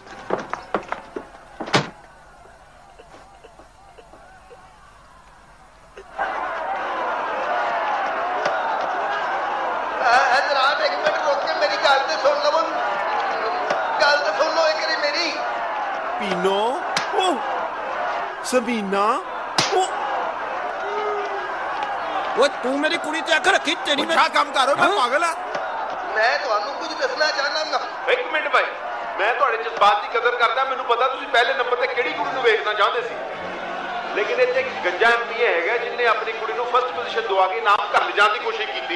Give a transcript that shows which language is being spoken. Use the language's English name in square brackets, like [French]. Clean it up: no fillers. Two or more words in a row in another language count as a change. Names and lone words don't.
[Punjabi] ਹਜ਼ਰਾਤ ਇੱਕ ਮਿੰਟ ਰੋਕ ਕੇ ਮੇਰੀ ਗੱਲ ਤੋ ਸੁਣ ਲੋ। ਗੱਲ ਤੋ ਸੁਣ ਲੋ ਇੱਕ ਬਾਰੀ ਮੇਰੀ। ਪੀਨੋ ਸਬੀਨਾ ਓਏ ਤੂੰ ਮੇਰੀ ਕੁੜੀ ਤੇ ਅੱਖ ਰੱਖੀ ਤੇਰੀ ਕਿਆ ਕੰਮ ਕਰ ਰਿਹਾ ਪਾਗਲ ਆ। मैं ਤੁਹਾਨੂੰ ਕੁਝ ਦੱਸਣਾ ਚਾਹਨਾ। ਇੱਕ ਮਿੰਟ ਭਾਈ, ਮੈਂ ਤੁਹਾਡੇ ਜਜ਼ਬਾਤ ਦੀ ਕਦਰ ਕਰਦਾ। ਮੈਨੂੰ ਪਤਾ ਤੁਸੀਂ ਪਹਿਲੇ ਨੰਬਰ ਤੇ ਕਿਹੜੀ ਕੁੜੀ ਨੂੰ ਵੇਖਣਾ ਚਾਹੁੰਦੇ ਸੀ, ਲੇਕਿਨ ਇੱਥੇ ਇੱਕ ਗੰਜਾ ਐਮਪੀ ਹੈਗਾ ਜਿਹਨੇ ਆਪਣੀ ਕੁੜੀ ਨੂੰ [English] first position [Punjabi] ਦਵਾ ਕੇ ਨਾਮ ਘਰ ਲਿਜਾਣ ਦੀ ਕੋਸ਼ਿਸ਼ ਕੀਤੀ।